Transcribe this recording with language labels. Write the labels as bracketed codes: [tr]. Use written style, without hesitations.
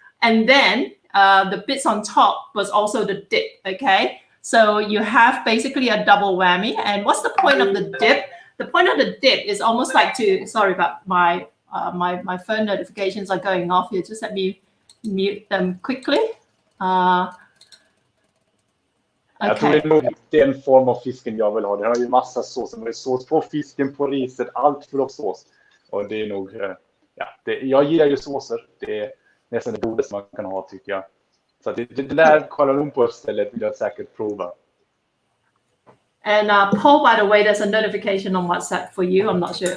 [en] And then the bits on top was also the dip, okay? So you have basically a double whammy. And what's the point of the dip? The point of the dip is almost like to, sorry about my phone notifications are going off here. Just let me mute them quickly. [sv] Jag tror det är nog den form av fisken jag vill ha. Den har ju massa sås. Det är sås på fisken, på riset, allt full av sås. Och det är nog, jag gillar ju såser. Det är nästan det godaste man kan ha, tycker jag. Så det där Kuala Lumpur-stället vill jag säkert prova. [en] And Paul, by the way, there's a notification on WhatsApp for you. I'm not sure.